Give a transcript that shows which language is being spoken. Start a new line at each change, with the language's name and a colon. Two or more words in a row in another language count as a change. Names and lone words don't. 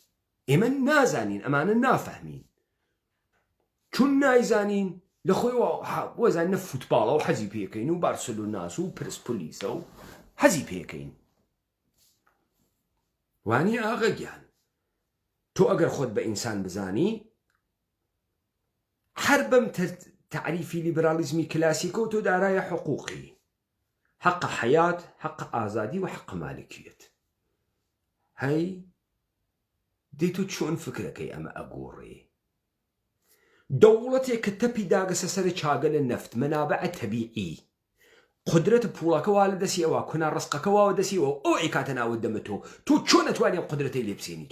Central Kurdish: ئێمە نازانین، ئەمانە نافەهمین. چون نایزانین لە خۆی وەزانە فوتباڵە و حەزی پێکەین و بارسلۆناس و پرسپۆلیسە و حەزی پێکەین. وانی ئاغا گیان تۆ ئەگەر خۆت بە ئینسان بزانی، هەر بەم تعریفی لیبرالیزمی کلاسیکە و تۆ دارایە حقوقی، حق حیات، حق ئازادی و حق مالکیت. هەی دەی تۆ چۆن فکرەکەی ئەمە ئەگۆڕێ؟ دەوڵەتێک کە تەپی داگەسە سەر چاگە لە نەفت، مەنابع تەبیعی، قدرەتە پوڵەکەوا لە دەستی ئەوە، کونا ڕستقەکەواوە دەستیەوە، ئەو ئیکاتە ناوت دەمە تۆ چۆن نەتوانێ قدرەتەی لێ بسێنی؟